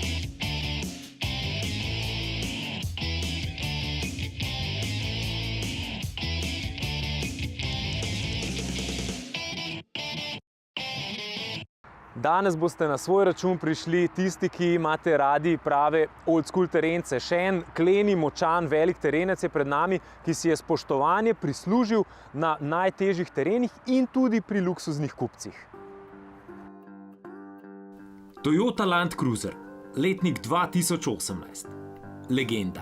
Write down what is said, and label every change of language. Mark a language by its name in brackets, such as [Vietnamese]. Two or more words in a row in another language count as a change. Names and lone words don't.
[Slovenian] Danes boste na svoj račun prišli tisti, ki imate radi prave [English] old school [Slovenian] terence. Še en kleni, močan, velik terenec je pred nami, ki si je spoštovanje prislužil na najtežjih terenih in tudi pri luksuznih kupcih. Toyota Land Cruiser, letnik 2018. Legenda.